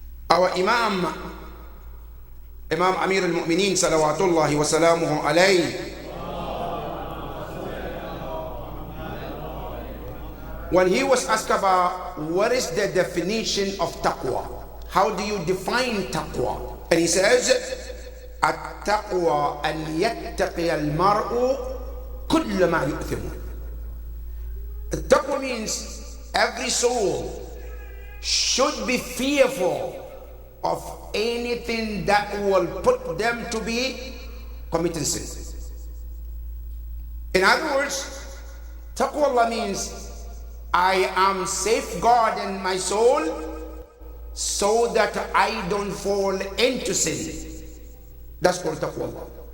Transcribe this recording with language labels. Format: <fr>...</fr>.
<en>Our Imam Amir al-Mu'mineen salawatullahi wa salamuhu alayhi, when he was asked about what is the definition of taqwa, how do you define taqwa?</en> <ar>And he says, التقوى أن يتقي المرء كل ما يؤثم.</ar> <en>Taqwa means every soul should be fearful of anything that will put them to be committing sin. In other words, taqwa means I am safeguarding my soul so that I don't fall into sin. That's called taqwa.</en>